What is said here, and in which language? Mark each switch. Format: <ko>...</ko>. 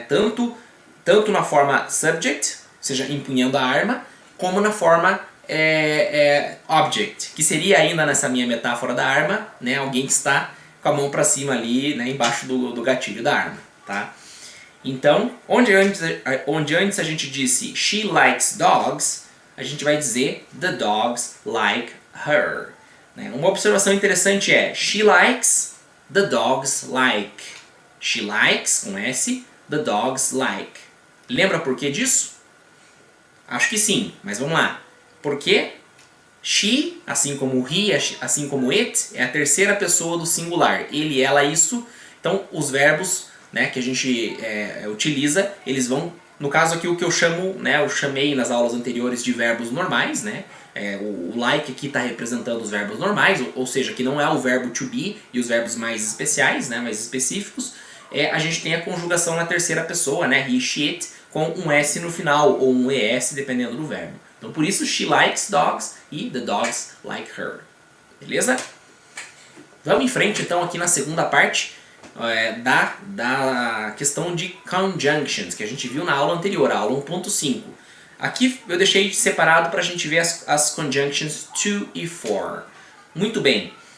<pt>Tanto na forma subject, ou seja, empunhando a arma, como na forma object, que seria ainda nessa minha metáfora da arma, né, alguém que está com a mão para cima ali, né, embaixo do gatilho da arma, tá? Então, onde antes a gente disse</pt> <en>she likes dogs,</en> <pt>a gente vai dizer</pt> <en>the dogs like her.</en> <pt>Né? Uma observação interessante é she likes, the dogs like. She likes, com S, the dogs like. Lembra por que disso? Acho que sim, mas vamos lá. Porque she, assim como he, assim como it, é a terceira pessoa do singular. Ele, ela, isso. Então, os verbos, né, que a gente utiliza, eles vão... No caso aqui, o que eu chamo, né, eu chamei nas aulas anteriores de verbos normais, né? O like aqui está representando os verbos normais, ou seja, que não é o verbo to be e os verbos mais especiais, né, mais específicos. A gente tem a conjugação na terceira pessoa, né, he, she, it, com um S no final, ou um ES, dependendo do verbo. Então, por isso,</pt> <en>she likes dogs</en> <pt>e</pt> <en>the dogs like her.</en> <pt>Beleza? Vamos em frente, então, aqui na segunda parte da questão de conjunctions, que a gente viu na aula anterior, a aula 1.5. Aqui eu deixei separado para a gente ver as conjunctions to e for. Muito bem.</pt>